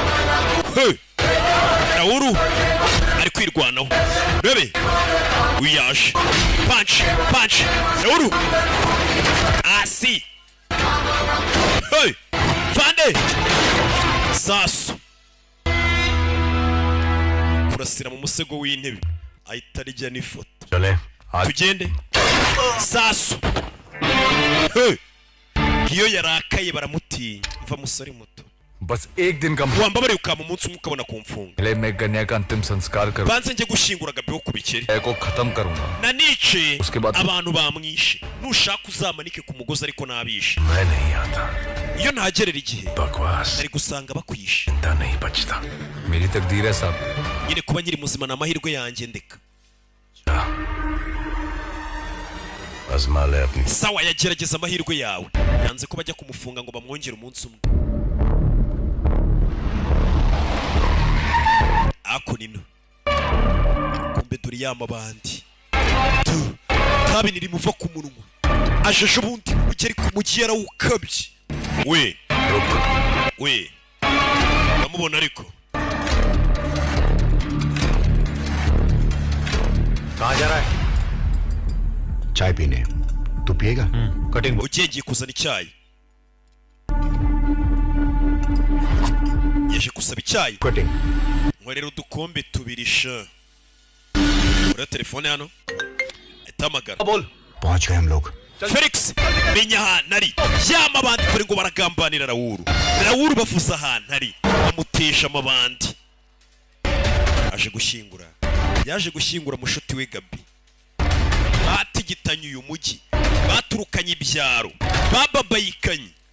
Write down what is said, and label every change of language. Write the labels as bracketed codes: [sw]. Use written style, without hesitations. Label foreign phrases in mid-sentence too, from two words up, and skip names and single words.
[rw] Rahul ari kwirwanaho bebe uyaje punch Rahul asi fande sasu kurasira mu musego w'intebe ahita arijya n'ifoto tugende sasu iyo yarakaye baramutinya mva musore muto [hi] बस एक दिन का [rw] wambabare ukama umunsi umwe ukabona kumfunga [hi] पहले मैं कन्या का अंतिम संस्कार करूं [rw] banze njye gushingura Gabi wo kubikeri [hi] को खत्म करूंगा [rw] nanice [hi] उसके बाद [rw] abantu bamwishe nushaka uzamanike ku mugozi ariko nabishe [hi] मैं नहीं आता [rw] iyo ntagerera igihe [hi] बकवास [rw] ari gusanga bakwishe [hi] जिंदा नहीं बचता मेरी तकदीर है साहब [rw] nyine kuba nyiri muzima na mahirwe yanjye ndeka [hi] आजमा ले अपनी [rw] sawa yagerageza amahirwe yawe yanze ko bajya kumufunga ngo bamwongere umunsi umwe ako nino kumbe dore yamabandi tabi niri muva ku munwa ajeje ubundi ugeri ku mugi yarawukabye we bamubona ariko [hi] कहाँ जा रहा है चाय पीने तू पिएगा कटिंग [rw] ugiye kuzana icyayi yaje gusaba icyayi [hi] कटिंग [rw] nkorera udukombe tubiri sha ura telefone hano itamagara [hi] बोल पहुंच गए हम लोग [rw] Felix menya ahantu ari yamabandi kuri ngo baragambanira Raoul bavuza ahantu ari bamutesha amabandi yaje gushyingura mushuti we Gabi batigitanye uyu mugi baturukanye ibyaro bababayikanye